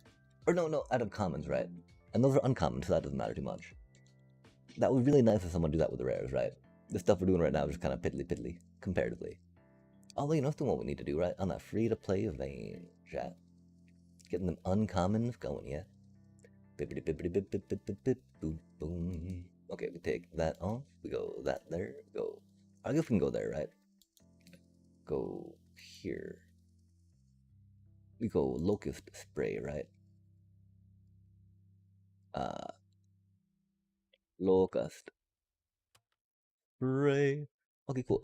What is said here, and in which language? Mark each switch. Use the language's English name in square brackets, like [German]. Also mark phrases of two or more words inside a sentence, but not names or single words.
[English] Or no, out of commons, right? And those are uncommon, so that doesn't matter too much. That would be really nice if someone do that with the rares, right? The stuff we're doing right now is just kind of piddly, comparatively. Although, you know, that's what we need to do, right? On that free-to-play vein, chat. Getting them uncommons going, yeah? Bippity bippity bip bip bip bip bip boom boom. Okay, we take that off. We go that there. Go. I guess we can go there, right? Go here. We go locust spray, right? Locust spray. Okay, cool.